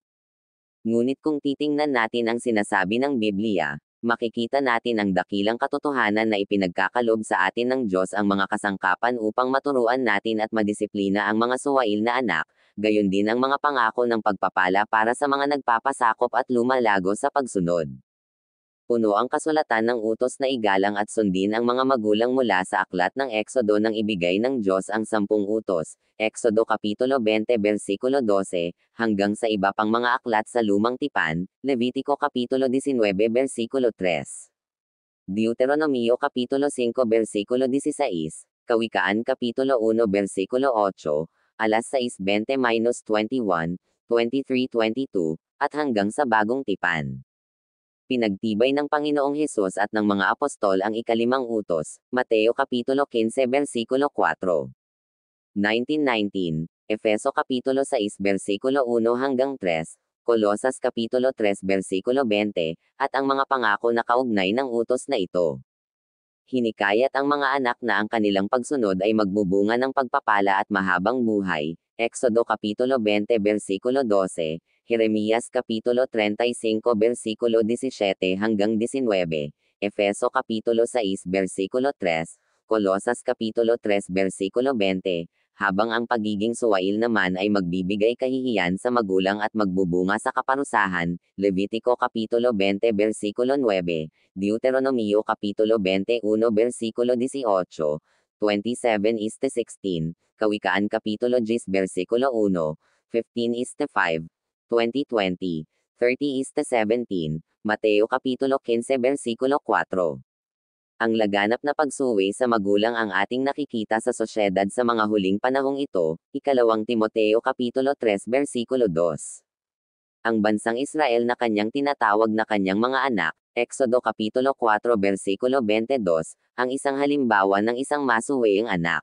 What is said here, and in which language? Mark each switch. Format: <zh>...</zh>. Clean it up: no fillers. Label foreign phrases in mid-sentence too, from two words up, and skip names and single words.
<tl>Ngunit kung titingnan natin ang sinasabi ng Biblia, makikita natin ang dakilang katotohanan na ipinagkakalob sa atin ng Diyos ang mga kasangkapan upang maturuan natin at madisiplina ang mga suwail na anak, gayon din ang mga pangako ng pagpapala para sa mga nagpapasakop at lumalago sa pagsunod. Puno ang kasulatan ng utos na igalang at sundin ang mga magulang mula sa aklat ng Eksodo nang ibigay ng Diyos ang 10 utos, Eksodo Kapitulo 20 versikulo 12, hanggang sa iba pang mga aklat sa Lumang Tipan, Levitiko Kapitulo 19 versikulo 3. Deuteronomio Kapitulo 5 versikulo 16, Kawikaan Kapitulo 1 versikulo 8, alas 6:20-21, 23:22, at hanggang sa Bagong Tipan. Pinagtibay ng Panginoong Hesus at ng mga apostol ang ikalimang utos, Mateo Kapitulo 15 versikulo 4. 1919, Efeso Kapitulo 6 versikulo 1 hanggang 3, Kolosas Kapitulo 3 versikulo 20, at ang mga pangako na kaugnay ng utos na ito. Hinikayat ang mga anak na ang kanilang pagsunod ay magbubunga ng pagpapala at mahabang buhay, Eksodo Kapitulo 20 versikulo 12, Jeremias Kapitulo 35 versikulo 17 hanggang 19, Efeso Kapitulo 6 versikulo 3, Kolosas Kapitulo 3 versikulo 20, habang ang pagiging suwail naman ay magbibigay kahihiyan sa magulang at magbubunga sa kaparusahan, Levitiko Kapitulo 20 versikulo 9, Deuteronomio Kapitulo 21 versikulo 18, 27:16, Kawikaan Kapitulo 10 versikulo 1, 15:5, 20:20, 30:17, Mateo Kapitulo 15 versikulo 4. Ang laganap na pagsuwi sa magulang ang ating nakikita sa sosyedad sa mga huling panahong ito, Ikalawang Timoteo Kapitulo 3 versikulo 2. Ang bansang Israel na kanyang tinatawag na kanyang mga anak, Eksodo Kapitulo 4 versikulo 22, ang isang halimbawa ng isang masuwiing anak.</tl>